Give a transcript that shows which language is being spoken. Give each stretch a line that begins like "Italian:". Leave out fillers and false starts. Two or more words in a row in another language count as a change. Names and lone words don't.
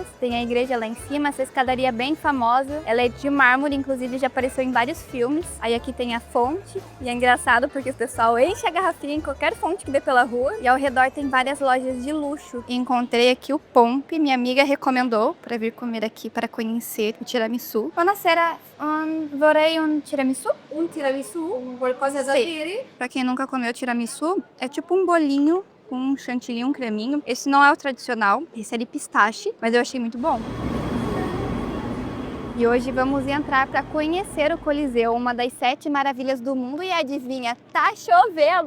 Portuguese: Tem a igreja lá em cima, essa escadaria bem famosa, ela é de mármore, inclusive já apareceu em vários filmes. Aí aqui tem a fonte, e é engraçado porque o pessoal enche a garrafinha em qualquer fonte que dê pela rua. E ao redor tem várias lojas de luxo. E encontrei aqui o Pompe, minha amiga recomendou para vir comer aqui para conhecer o tiramisu.
Italian: Buonasera, vorrei un tiramisu? Un tiramisù, qualcosa da dire?
Portuguese: Para quem nunca comeu tiramisu, é tipo um bolinho com um chantilly, um creminho. Esse não é o tradicional, esse é de pistache, mas eu achei muito bom. E hoje vamos entrar para conhecer o Coliseu, uma das 7 maravilhas do mundo. E adivinha, tá chovendo!